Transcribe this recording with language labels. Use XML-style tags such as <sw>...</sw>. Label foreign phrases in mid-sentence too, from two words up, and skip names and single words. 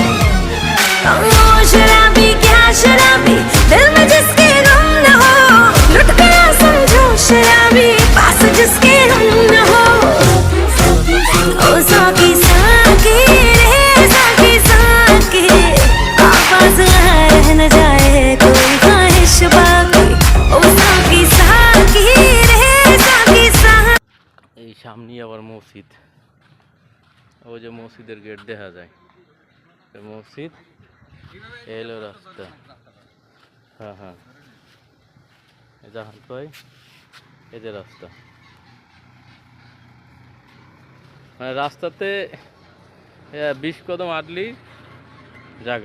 <hi>ओ शराबी क्या शराबी दिल में जिसके गम न हो, लुट गया समझो शराबी पास जिसके हम न हो। ओ साकी साकी रे साकी साकी, आवाज रह न जाए कोई ख्वाहिश बाकी। ओ साकी साकी रे साकी साकी।</hi> <bn>এই সামনেই আবার মসজিদ, ওই যে মসজিদের গেট দেখা যায়, মসজিদ এলো রাস্তা। হ্যাঁ হ্যাঁ, এই যে কয় এই যে রাস্তা, মানে রাস্তাতে 20 কদম আটলি জায়গা।</bn>